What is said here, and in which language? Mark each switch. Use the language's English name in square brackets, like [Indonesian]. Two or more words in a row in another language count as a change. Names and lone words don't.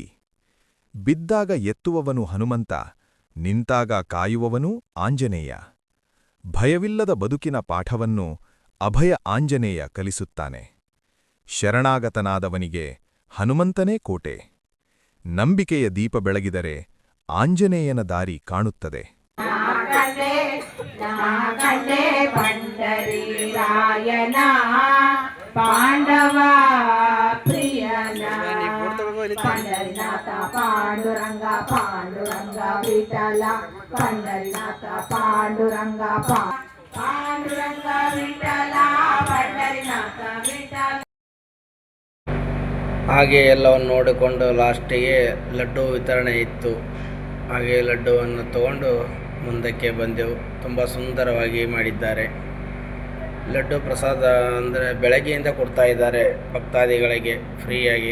[Kannada] ಬಿದ್ದಾಗ ಎತ್ತುವವನು ಹನುಮಂತ, ನಿಂತಾಗ ಕಾಯುವವನೂ ಆಂಜನೇಯ. ಭಯವಿಲ್ಲದ ಬದುಕಿನ ಪಾಠವನ್ನು ಅಭಯ ಆಂಜನೇಯ ಕಲಿಸುತ್ತಾನೆ. ಶರಣಾಗತನಾದವನಿಗೆ ಹನುಮಂತನೇ ಕೋಟೆ. ನಂಬಿಕೆಯ ದೀಪ ಬೆಳಗಿದರೆ ಆಂಜನೇಯನ ದಾರಿ ಕಾಣುತ್ತದೆ. पंढरीनाथ पांडुरंग पांडुरंग विठ्ठल पंढरीनाथ पांडुरंग पांडुरंग विठ्ठल पंढरीनाथ विठ्ठल. ಹಾಗೆ ಎಲ್ಲವನ್ನು ನೋಡಿಕೊಂಡು ಲಾಸ್ಟಿಗೆ ಲಡ್ಡು ವಿತರಣೆ ಇತ್ತು. ಹಾಗೆ ಲಡ್ಡುವನ್ನು ತಗೊಂಡು ಮುಂದಕ್ಕೆ ಬಂದೆವು. ತುಂಬ ಸುಂದರವಾಗಿ ಮಾಡಿದ್ದಾರೆ. ಲಡ್ಡು ಪ್ರಸಾದ ಅಂದರೆ ಬೆಳಗ್ಗೆಯಿಂದ ಕೊಡ್ತಾ ಇದ್ದಾರೆ ಭಕ್ತಾದಿಗಳಿಗೆ ಫ್ರೀಯಾಗಿ.